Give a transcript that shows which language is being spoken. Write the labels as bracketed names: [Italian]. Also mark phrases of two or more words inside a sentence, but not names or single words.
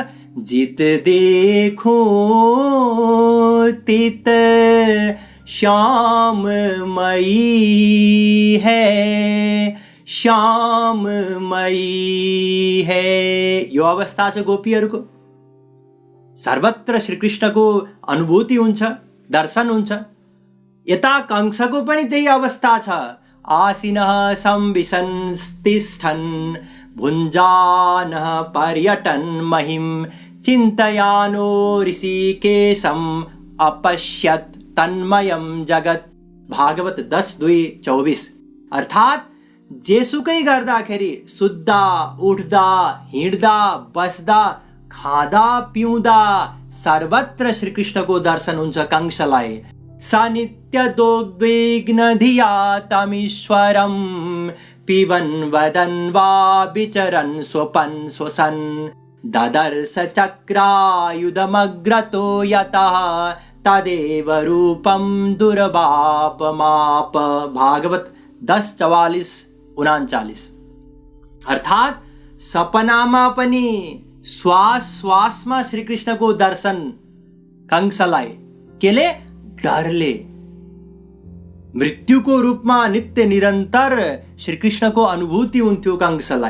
[Hindi] जित देखो तित श्याममयी है, श्याममयी है। [Nepali] यो अवस्था छ गोपीहरूको। सर्वत्र श्रीकृष्णको अनुभूति हुन्छ, दर्शन हुन्छ। यता कंसको पनि त्यही अवस्था छ। [Sanskrit] आसीनः संविशन् तिष्ठन् भुञ्जानः पर्यटन् महिं चिन्तयानो ऋषिकेशम् अपश्यत् तन्मयं जगत्। [Nepali] भागवत 10:2-24। अर्थात् जेसुकै गर्दाखेरि सुत्दा, उठ्दा, हिँड्दा, बस्दा, खाँदा, पिउँदा सर्वत्र श्रीकृष्णको दर्शन हुन्छ कंसलाई। [Sanskrit] स नित्यदोद्विग्न धिया तमीश्वरं पिबन् वदन् वा विचरन् स्वपन् स्वसन् ददर्श चक्रायुधमग्रतो यतः तदेव रूपं दुर्वापमाप। [Nepali] भागवत 10:44-49। अर्थात् सपनामा पनि श्वास श्वासमा श्रीकृष्णको दर्शन कंसलाई। केले? डरले। मृत्युको रूपमा नित्य निरन्तर श्रीकृष्णको अनुभूति हुन्थ्यो कंसलाई।